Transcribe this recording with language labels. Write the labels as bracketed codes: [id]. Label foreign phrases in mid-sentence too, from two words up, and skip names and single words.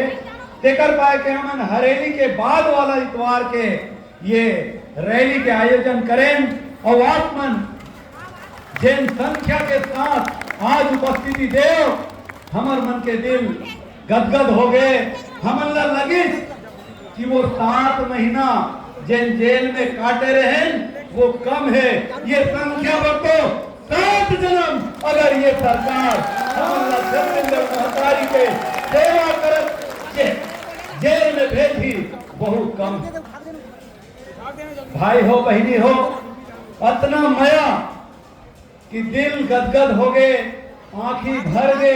[hne] तेकर पाए के हम हरेली के बाद वाला इतवार के ये रैली के आयोजन करें और आप मन जिन संख्या के साथ आज उपस्थिति देव हमर मन के दिल गदगद हो गए। हमन ला लगी कि वो 7 महीना जिन जेल में काटे रहे वो कम है। ये संख्या बढ़ो 7 जन्म अगर ये सरकार हमन ला छत्तीसगढ़ महतारी के सेवा करत जेल में भेजी बहुत कम। भाई हो बहनी हो इतना मया कि दिल गदगद हो गए, आंखी भर गए।